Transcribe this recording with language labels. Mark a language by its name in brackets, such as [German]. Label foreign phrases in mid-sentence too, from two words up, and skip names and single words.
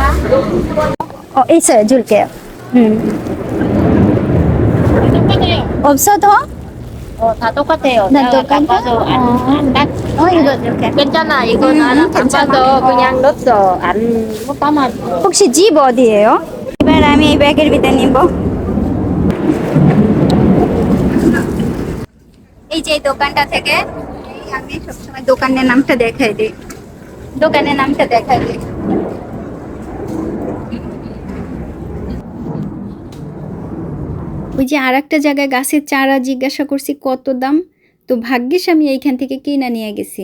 [Korean] 있어요. 줄게요. 똑같아요. 없어도? 다 똑같아요. 다 내가 똑같아? 깎아서 안 깎. 이거 이렇게. 괜찮아. 이거 나는 괜찮아. 깎아서 그냥 넣었어. 못 담아. 혹시 집 어디예요? [Bangla] এবার আমি এই ব্যাগের ভিতরে নিব। এই যে এই দোকানটা থেকে আমি সবসময় দোকানের নামটা দেখাই দিই। দোকানের নামটা দেখাই দিই। ওই যে আর একটা জায়গায় গাছের চারা জিজ্ঞাসা করছি কত দাম, তো ভাগ্যিস আমি এইখান থেকে কিনে নিয়ে গেছি।